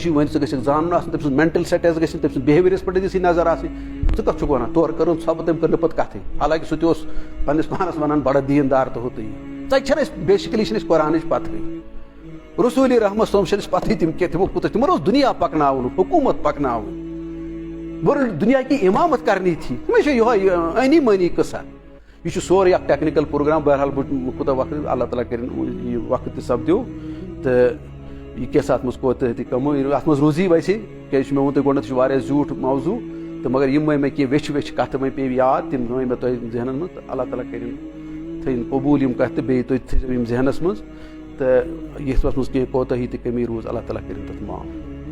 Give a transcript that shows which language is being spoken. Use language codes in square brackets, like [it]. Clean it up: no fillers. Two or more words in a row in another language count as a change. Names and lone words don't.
[ks] چھُے وۄنۍ ژٕ گژھکھ زانُن آسُن تٔمۍ سُنٛد [en] mental status [ks] گژھِ تٔمۍ سُنٛد بِہیویرس پٮ۪ٹھ گژھِ نظر آسٕنۍ ژٕ کتھ چھُکھ ونان تورٕ کٔرٕن ژھۄپہٕ تٔمۍ کٔر نہٕ پتہٕ کتھٕے حالانکہ سُہ تہِ اوس پننس پانس ونان بڑٕ دیندار تہٕ ہُہ تہٕ یہِ ژَتہِ چھنہٕ اَسہِ بیسِکلی چھنہٕ اَسہِ قرآنٕچ پتہٕے رسول رحمت صٲب چھنہٕ اَسہِ پتہٕے تِم کینٛہہ تِمو کوٗتاہ تِمن اوس دُنیا پکناوُن حکوٗمت پکناوٕنۍ ورلڈ [ur] دُنیا کی امامت کرنی تھی [ks] مےٚ چھُ یِہوے أنی مٲنی قٕصہ یہِ چھُ سورُے اکھ [en] technical program [ks] بہرحال بہٕ کوٗتاہ وقت اللہ تعالیٰ کٔرِنۍ یہِ وقت تہِ سپدیو تہٕ یہِ کیٛاہ سا اتھ منٛز کوتاہ تہِ کمٲے اتھ منٛز روٗزی ویسے کیازِ مےٚ ووٚن تۄہہِ گۄڈنیتھ یہِ چھُ واریاہ زیوٗٹھ موضوٗع تہٕ مگر یِم وۄنۍ مےٚ کینٛہہ ویچھِ کتھٕ وۄنۍ پیٚیہِ یاد تِم وۄنۍ مےٚ تۄہہِ ذہنن منٛز تہٕ اللہ تعالیٰ کٔرِنۍ تھٲیِن قبوٗل یِم کتھٕ تہٕ بیٚیہِ تُہۍ تھٲیزیو یِم ذہنس منٛز تہٕ یتھ منٛز کینٛہہ کوتاہی تہٕ کمی روٗز اللہ تعالیٰ کٔرِنۍ تتھ معاف